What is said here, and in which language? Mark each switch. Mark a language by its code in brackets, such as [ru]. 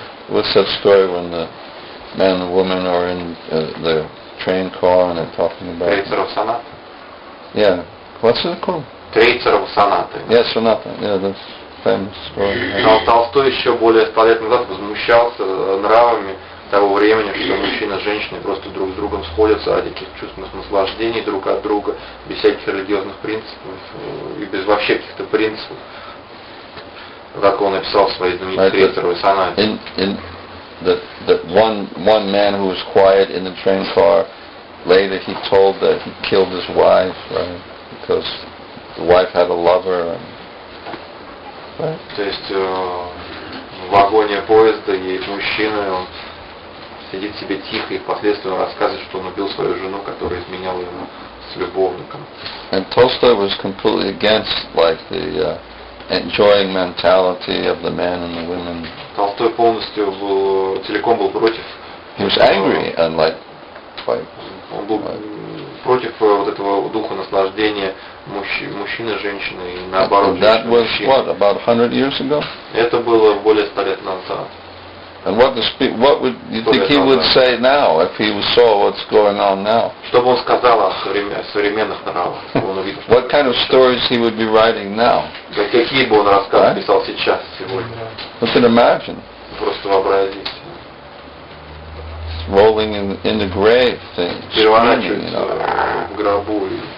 [en] What's that story when the man and woman are in the train car and they're talking about... [ru] Крейцеров соната? [en] Yeah. What's it called? [ru] Крейцеров сонаты. [en] Yeah, sonata. Yeah, that's famous story. [ru] Но Толстой еще более 100 лет назад возмущался нравами того времени, что мужчина и женщина просто друг с другом сходятся ради каких-то чувственных наслаждений друг от друга, без всяких религиозных принципов и без вообще каких-то принципов. Как он написал в своей знаменитой Крейцеровой сонате. [en] That one man who was quiet in the train car, later he told that he killed his wife, right? Because the wife had a lover. Right? [ru] То есть в вагоне поезда есть мужчина, он сидит себе тихо и впоследствии он рассказывает, что он убил свою жену, которая изменяла ему с любовником. [en] And Tolstoy was completely against the enjoying mentality of the men and the women. [ru] Толстой полностью целиком был против. [en] He was angry and [ru] он был против вот этого духа наслаждения мужчины и женщины и наоборот. [en] That was what, about 100 years ago? [ru] Это было более 100 лет назад. [en] And what would you think he would say now if he saw what's going on now? [ru] Что бы он сказал о современных нравах? [en] What kind of stories he would be writing now? [ru] Какие бы он рассказы писал сейчас, сегодня? [en] You can imagine. [ru] Просто вообразить. [en] Rolling in the grave things. [ru] Переворачиваться в гробу.